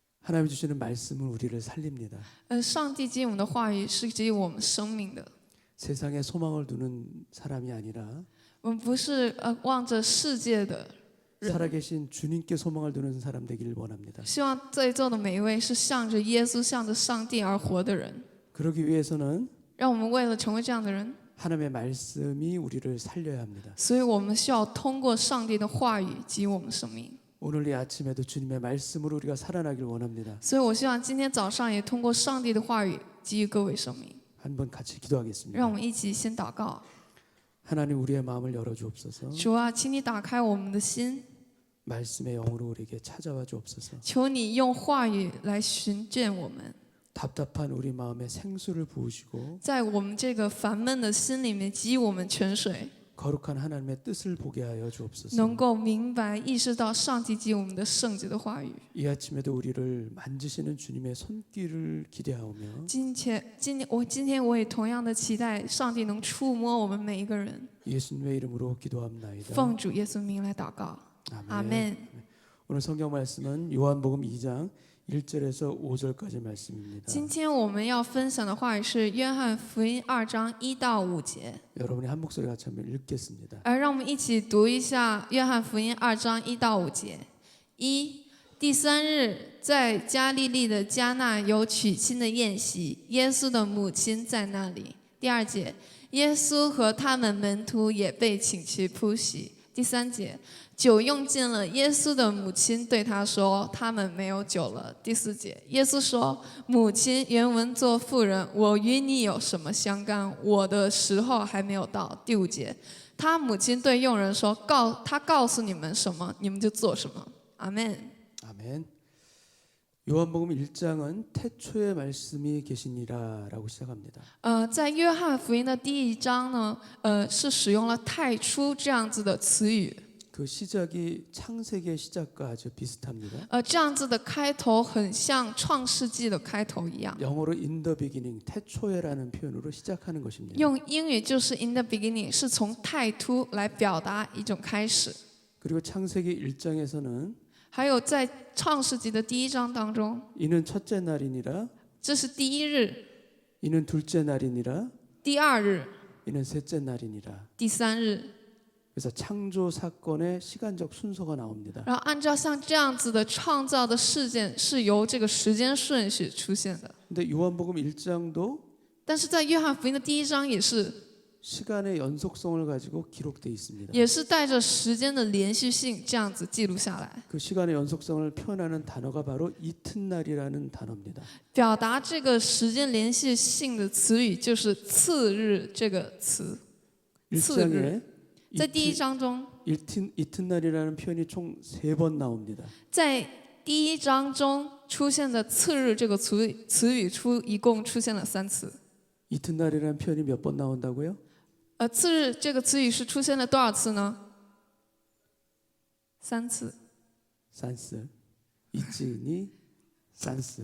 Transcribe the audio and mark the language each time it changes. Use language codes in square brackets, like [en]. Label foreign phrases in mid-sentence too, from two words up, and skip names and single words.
[ko] 하나님 주시는 말씀은 우리를 살립니다. [zh] 上帝给我们的话语是给予我们生命的。 [ko] 세상에 소망을 두는 사람이 아니라 [zh] 我们不是望着世界的人， [ko] 살아계신 주님께 소망을 두는 사람 되기를 원합니다. [zh] 希望在座的每一位是向着耶稣、向着上帝而活的人。 [ko] 그러기 위해서는 [zh] 让我们为了成为这样的人， [ko] 하나님의 말씀이 우리를 살려야 합니다. [zh] 所以我们需要通过上帝的话语给予我们生命。 [ko] 오늘 이 아침에도 주님의 말씀으로 우리가 살아나길 원합니다. [zh] 所以我希望今天早上也通过上帝的话语给予各位生命。 [ko] 한번 같이 [zh] 让 [ko] 기도하겠습니다. [zh] 我们一起先祷告。 [ko] 하나님 우리의 마음을 열어주옵소서. [zh] 主啊，请你打开我们的心， [ko] 말씀의 영으로 우리에게 찾아와 주옵소서. [zh] 求你用话语来寻见我们， [ko] 답답한 우리 마음에 생수를 부으시고 [zh] 在我们这个烦闷的心里面给予我们泉水， [ko] 거룩한 하나님의 뜻을 보게 하여 주옵소서. [zh] 能够明白意识到上帝给我们的圣洁的话语。 [ko] 이 아침에도 우리를 만지시는 주님의 손길을 기대하오며 [zh] 今天我也同样的期待上帝能触摸我们每一个人。 [ko] 예수님의 이름으로 기도합나이다. [zh] 奉主耶稣名来祷告，阿门。 [ko] 오늘 성경 말씀은 요한복음 2장 1절에서 5절까지 말씀입니다. [zh] 今天我们要分享的话语是约翰福音2章1到5节。 [ko] 여러분이 한 목소리 같이 한번 읽겠습니다. [zh] 让我们一起读一下约翰福音2章1到5节。第三日，在加利利的迦纳有娶亲的宴席，耶稣的母亲在那里。第2节，耶稣和他们门徒也被请去铺席。第3节，酒用尽了，耶稣的母亲对他说：“他们没有酒了。” 第4节，耶稣说：“母亲，原文作妇人，我与你有什么相干？我的时候还没有到。” 第5节，他母亲对佣人说：“他告诉你们什么，你们就做什么。” 阿门。 [ko] 아멘. 요한복음 1장은 태초에 말씀이 계시니라라고 시작합니다. [zh] 在约翰福音的第1章呢，是使用了太初这样子的词语。 [ko] 그 시작이 창세기의 시작과 아주 비슷합니다. [zh] 这样子的开头很像创世纪的开头一样。 [ko] 영어로 [en] in the beginning, [ko] 태초에라는 표현으로 시작하는 것입니다. [zh] 用英语就是 [en] in the beginning， [zh] 是从太初来表达一种开始。 [ko] 그리고 창세기 1장에서는 [zh] 还有在创世纪的第1章当中， [ko] 이는 첫째 날이니라, [zh] 这是第1日、 [ko] 이는 둘째 날이니라, [zh] 第2日、 [ko] 이는 셋째 날이니라. [zh] 第3日。 [ko] 그래서 창조 사건의 시간적 순서가 나옵니다. [zh] 然后按照像这样子的创造的事件是由这个时间顺序出现的。 [ko] 근데 요한복음 1장도 [zh] 但是在约翰福音的第1章也是 [ko] 시간의 연속성을 가지고 기록되어 있습니다. [zh] 也是带着时间的连续性这样子记录下来， [ko] 그 시간의 연속성을 표현하는 단어가 바로 이튿날이라는 단어입니다. [zh] 表达这个时间连续性的词语就是次日这个词。 [ko] 1장에 [zh] 在第1章中， [ko] 이튿날이라는 표현이 총 3번 나옵니다. [zh] 在第1章中出现的次日这个词语一共出现了3次。 [ko] 이튿날이라는 표현이 몇 번 나온다고요? [zh] 次日这个词语是出现了多少次呢？3次。 산스, 이츠니, 산스.